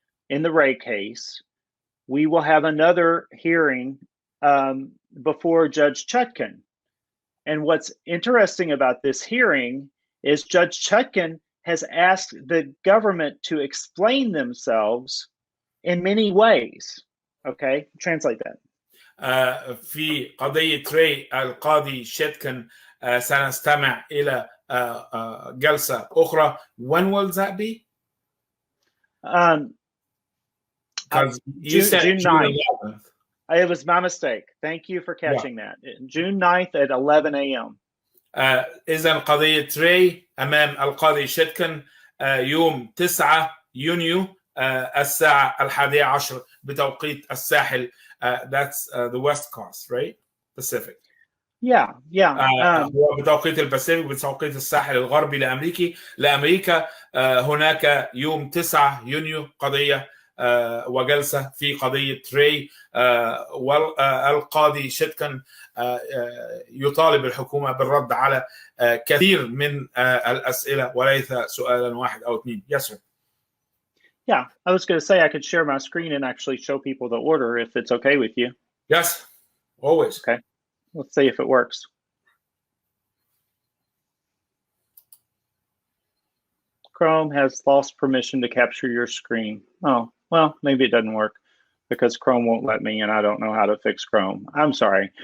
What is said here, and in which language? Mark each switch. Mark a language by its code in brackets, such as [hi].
[en] in the Ray case, we will have another hearing before Judge Chutkan. And what's interesting about this hearing is Judge Chutkan has asked the government to explain themselves in many ways. Okay, translate that. [ar] في قضية ري القاضي شيتكن سنستمع إلى جلسة أخرى. [en] When will that be? Because you said June 9th. 11th. It was my mistake. Thank you for catching that. June 9th at 11 a.m. [ar] إذن قضية ري أمام القاضي شيتكن يوم 9 يونيو الساعة 11 بتوقيت الساحل. [en] That's the West Coast, right? Pacific. Yeah. [ar] هو بتوقيت الباسيفيك بتوقيت الساحل الغربي لأمريكا. هناك يوم 9 يونيو قضية وجلسة في قضية ري، والقاضي شيتكن يطالب الحكومة بالرد على كثير من الأسئلة وليس سؤالا واحد أو اثنين. [en] Yes, sir. Yeah, I was going to say I could share my screen and actually show people the order if it's okay with you. Yes, always. Okay, let's see if it works. Chrome has lost permission to capture your screen. Oh, well, maybe it doesn't work because Chrome won't let me and I don't know how to fix Chrome. I'm sorry.